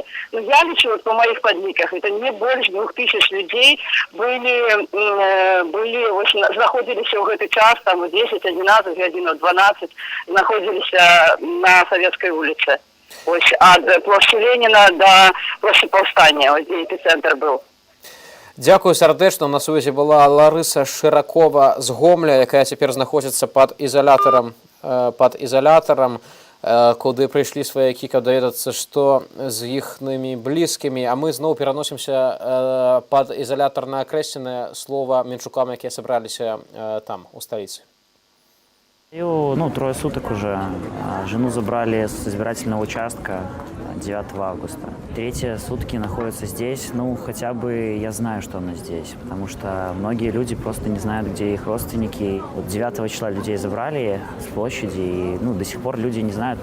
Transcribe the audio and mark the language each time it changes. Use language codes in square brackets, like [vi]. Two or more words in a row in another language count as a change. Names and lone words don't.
[ru] Но я лечу, вот по моих подликах, это не больше 2000 людей находились в этот час, там, 10, 11, 11, 12, находились на Советской улице. Ось, от площади Ленина до площади Повстания, вот где эпицентр был. [be] Дзякую сардэчна. На сувязі была Ларыса Шыракова з Гомля, якая цяпер знаходзіцца пад ізалятарам, куды прыйшлі сваякі, каб даведацца, што з іхнымі блізкімі. А мы зноў пераносімся пад ізалятар на Акрэсціна, слова менчукам, якія сабраліся там, у сталіцы. [ru] Трое суток уже. Жену забрали с избирательного участка 9 августа. Третьи сутки находится здесь. Хотя бы я знаю, что она здесь. Потому что многие люди просто не знают, где их родственники. 9 числа людей забрали с площади. И до сих пор люди не знают.